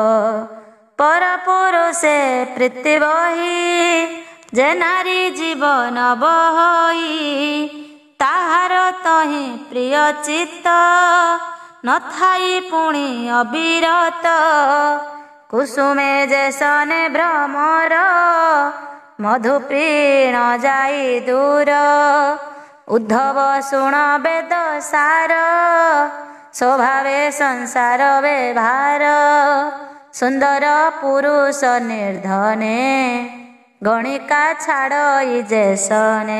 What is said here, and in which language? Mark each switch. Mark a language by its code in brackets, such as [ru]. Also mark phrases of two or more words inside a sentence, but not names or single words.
[or] ପର ପୁରୁଷେ ପ୍ରୀତି ବହି ଯେ ନାରୀ ଜୀବନ ବହଇ। ତାହାର ତହିଁ ପ୍ରିୟ ଚିତ୍ତ ନଥାଇ ପୁଣି ଅବିରତ। କୁସୁମେ ଯେସନେ ଭ୍ରମର ମଧୁପୀଣ ଯାଇ ଦୂର। ଉଦ୍ଧବ ଶୁଣ ବେଦ ସାର, ସ୍ୱଭାବେ ସଂସାର ବ୍ୟବହାର। ସୁନ୍ଦର ପୁରୁଷ ନିର୍ଧନେ, ଗଣିକା ଛାଡ଼ ଯେସନେ।